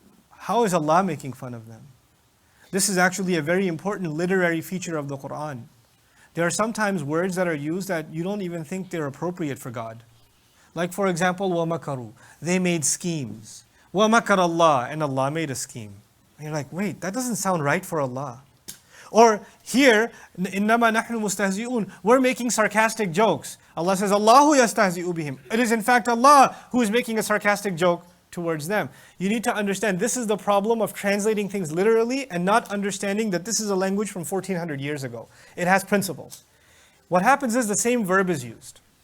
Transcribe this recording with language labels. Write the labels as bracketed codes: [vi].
[en] How is Allah making fun of them? This is actually a very important literary feature of the Qur'an. There are sometimes words that are used that you don't even think they're appropriate for God. Like for example, [ar] وَمَكَرُوا. [en] They made schemes. [ar] وَمَكَرَ اللَّهُ. [en] And Allah made a scheme. And you're like, wait, that doesn't sound right for Allah. [ar] Or here, إِنَّمَا نَحْنُ مُسْتَهْزِئُونَ. [en] We're making sarcastic jokes. Allah says, [ar] Allahu yastahzi'u bihim. [en] It is in fact Allah who is making a sarcastic joke towards them. You need to understand this is the problem of translating things literally and not understanding that this is a language from 1400 years ago. It has principles. What happens is the same verb is used.